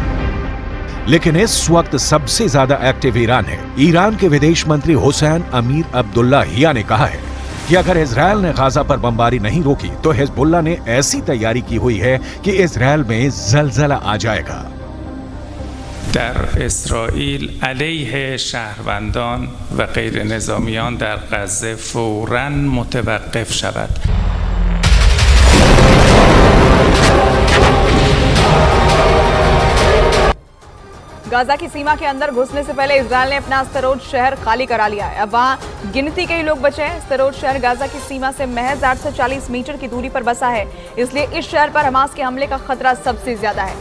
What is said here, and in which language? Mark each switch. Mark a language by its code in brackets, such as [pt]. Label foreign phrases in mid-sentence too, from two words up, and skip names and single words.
[hi] लेकिन इस वक्त सबसे ज्यादा एक्टिव ईरान है। ईरान के विदेश मंत्री हुसैन अमीर अब्दुल्लाहियान ने कहा है कि अगर इजरायल ने गाजा पर बमबारी नहीं रोकी तो हिजबुल्लाह ने ऐसी तैयारी की हुई है कि इजरायल में जलजला आ जाएगा। [fa] در اسرائیل علیه شهروندان و غیر نظامیان در غزه فوراً متوقف شود. [hi] गाजा की सीमा के अंदर घुसने से पहले इजरायल ने अपना स्तरोज शहर खाली करा लिया है। अब वहां गिनती के ही लोग बचे हैं। स्तरोज शहर गाजा की सीमा से महज 840 मीटर की दूरी पर बसा है, इसलिए इस शहर पर हमास के हमले का खतरा सबसे ज्यादा है।